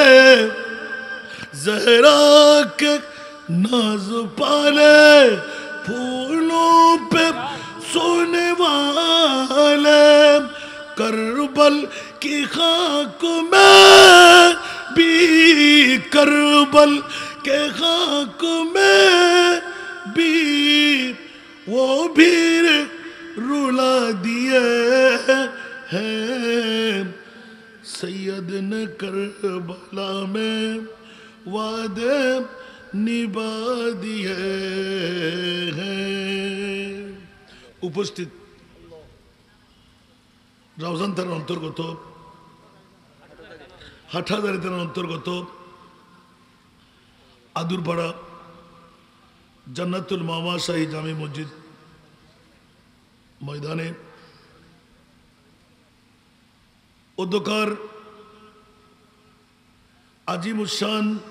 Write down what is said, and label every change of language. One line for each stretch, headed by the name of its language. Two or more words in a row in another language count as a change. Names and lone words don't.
Urdu: زہرا کے ناز پالے پھولوں پہ سونے والے، کربل کی خاک میں بھی کربل کے خاک میں بھی وہ بھی رلا دیے ہیں، سید نے کربلا میں وعدے نبھا دیے ہیں۔
Bangla: উপস্থিত রাউজান থানার অন্তর্গত হাটহাজারী থানার অন্তর্গত আদুরপাড়া জান্নাতুল মাওয়া শাহী জামে মসজিদ ময়দানে অধ্যকার আজিমুশান